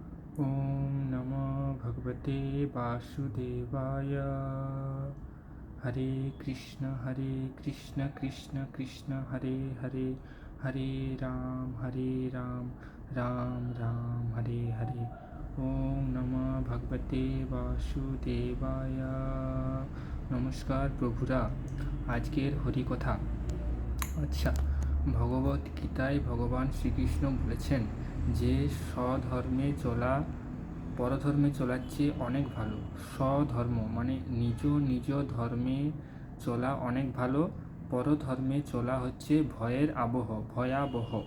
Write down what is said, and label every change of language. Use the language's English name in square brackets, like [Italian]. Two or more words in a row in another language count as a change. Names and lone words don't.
[Sanskrit] ওম নমো ভগবতে বাসুদেবায়। হরে কৃষ্ণ কৃষ্ণ কৃষ্ণ হরে হরে, হরে রাম রাম রাম হরে হরে। ওম নমো ভগবতে বাসুদেবায়। [Bangla] নমস্কার প্রভুরা, আজকের হরিকথা। আচ্ছা, ভগবত গীতায় ভগবান শ্রীকৃষ্ণ বলেছেন যে স্বধর্মে চলা পরধর্মে চলার চেয়ে অনেক ভালো। স্বধর্ম মানে নিজ নিজ ধর্মে চলা অনেক ভালো, পরধর্মে চলা হচ্ছে ভয়াবহ।